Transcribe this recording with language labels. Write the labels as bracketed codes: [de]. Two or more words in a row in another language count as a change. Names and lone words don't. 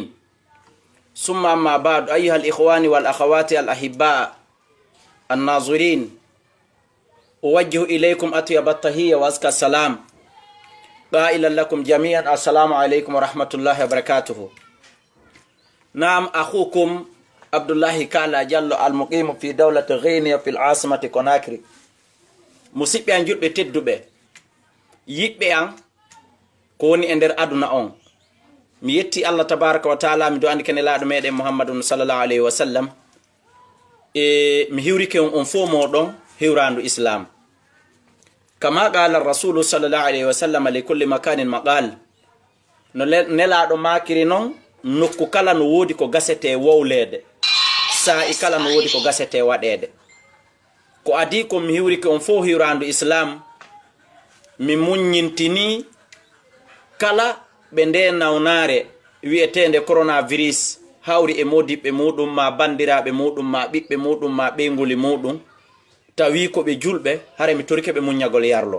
[ar] ثم أما بعد، أيها الإخوان والأخوات الأحباء الناظرين، أوجه إليكم أطيب التحية وأزكى السلام، قائلا لكم جميعا السلام عليكم ورحمة الله وبركاته. نعم، أخوكم عبد الله كالا جلو المقيم في دولة غينيا في العاصمة كوناكري. [ff] musidɓe an julɓe tedduɓe, yiɗɓe an ko woni e nder aduna on, mi yetti Allah [ar] تبارك وتعالى, [ff] mi do andi kene laaɗo meɗen muhammadun [ar] صلى الله عليه وسلم, [ff] mi hiwrike on fo moɗon hiwrandu islam. [ar] كما قال رسول صلى الله عليه وسلم لكل مكان مقال, [ff] no nelaɗo makiri non nokku kala no wodi ko gasete wowlede, sa'i kala no wodi ko gasete waɗede. ko adi ko mi hiwrike on fo hiwrandu islam, mi muññintini kala ɓe nde nawnare wi'etende coronavirus hawri e modiɓɓe muɗum, ma bandiraɓe muɗum, ma ɓiɓɓe muɗum, ma ɓeyguli muɗum, tawi ko ɓe julɓe, hare mi torike ɓe muññagol yarlo.